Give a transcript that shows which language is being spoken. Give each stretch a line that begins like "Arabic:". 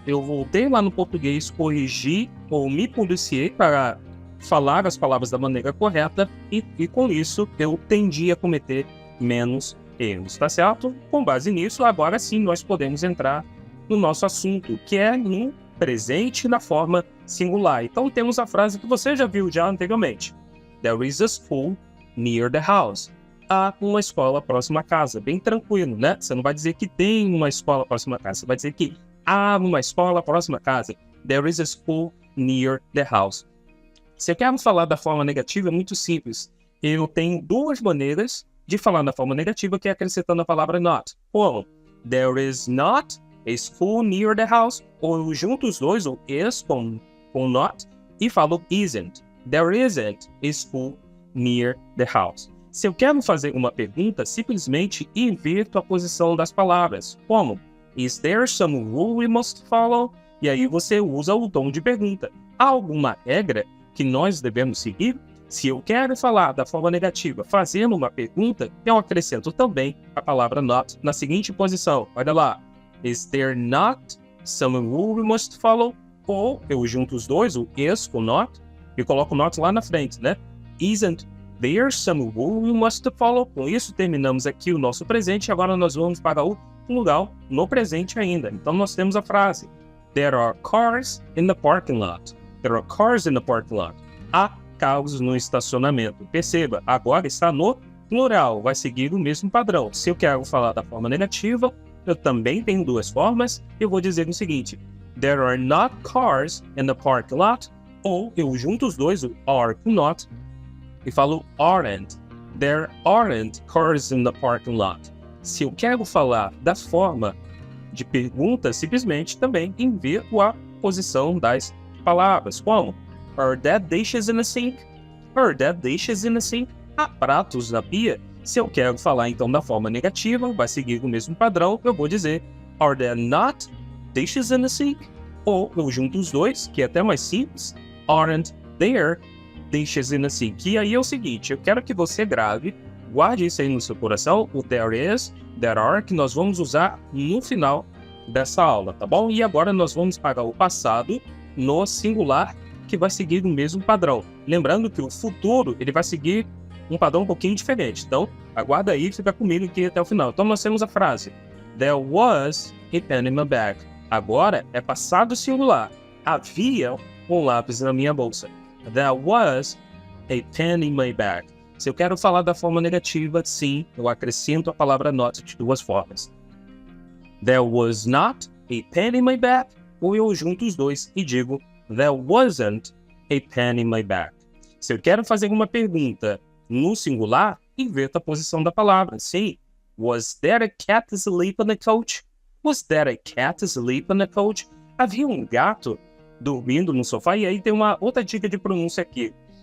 Portuguese: Eu voltei lá no português, corrigi ou me policiei para falar as palavras da maneira correta e com isso eu tendi a cometer menos erros, tá certo? Com base nisso, agora sim nós podemos entrar no nosso assunto, que é no presente na forma singular. Então temos a frase que você já viu anteriormente.
English: There is a school near the house.
Portuguese: Há uma escola próxima à casa. Bem tranquilo, né? Você não vai dizer que tem uma escola próxima à casa, você vai dizer que há uma escola próxima à casa.
English: There is a school near the house.
Portuguese: Se eu quero falar da forma negativa, é muito simples. Eu tenho 2 maneiras de falar da forma negativa, que é acrescentando a palavra not. Como?
English: There is not a school near the house.
Portuguese: Ou eu junto os dois, ou is com not, e falo isn't.
English: There isn't a school near the house.
Portuguese: Se eu quero fazer uma pergunta, simplesmente inverto a posição das palavras. Como?
English: Is there some rule we must follow?
Portuguese: E aí você usa o tom de pergunta. Há alguma regra que nós devemos seguir? Se eu quero falar da forma negativa fazendo uma pergunta, eu acrescento também a palavra not na seguinte posição. Olha lá.
English: Is there not some rule we must follow?
Portuguese: Ou eu junto os dois, o is com not, e coloco not lá na frente, né?
English: Isn't there some rule we must follow?
Portuguese: Com isso terminamos aqui o nosso presente. Agora nós vamos para o plural no presente ainda. Então nós temos a frase
English: There are cars in the parking lot. There are cars in the parking lot.
Portuguese: Há carros no estacionamento. Perceba, agora está no plural, vai seguir o mesmo padrão. Se eu quero falar da forma negativa, eu também tenho 2 formas. Eu vou dizer o seguinte,
English: There are not cars in the parking lot.
Portuguese: Ou eu junto os dois, o are com not, e falo aren't.
English: There aren't cars in the parking lot.
Portuguese: Se eu quero falar da forma de pergunta, simplesmente também inverto a posição das palavras, como
English: Are there dishes in the sink? Are there dishes in the sink?
Portuguese: Há pratos na pia? Se eu quero falar então da forma negativa, vai seguir o mesmo padrão, eu vou dizer
English: Are there not dishes in the sink?
Portuguese: Ou eu junto os dois, que é até mais simples,
English: Aren't there dishes in the sink?
Portuguese: E aí é o seguinte, eu quero que você grave, guarde isso aí no seu coração, o there is, there are, que nós vamos usar no final dessa aula, tá bom? E agora nós vamos para o passado no singular, que vai seguir o mesmo padrão. Lembrando que o futuro, ele vai seguir um padrão um pouquinho diferente. Então, aguarda aí e fica comigo aqui até o final. Então, nós temos a frase
English: There was a pen in my bag.
Portuguese: Agora é passado singular. Havia um lápis na minha bolsa.
English: There was a pen in my bag.
Portuguese: Se eu quero falar da forma negativa, sim, eu acrescento a palavra not de 2 formas.
English: There was not a pen in my bag.
Portuguese: Ou eu junto os dois e digo
English: There wasn't a pen in my bag.
Portuguese: Se eu quero fazer uma pergunta no singular, inverto a posição da palavra. Sim,
English: Was there a cat asleep on the couch? Was there a cat asleep on the couch?
Portuguese: Havia um gato dormindo no sofá. E aí tem uma outra dica de pronúncia aqui.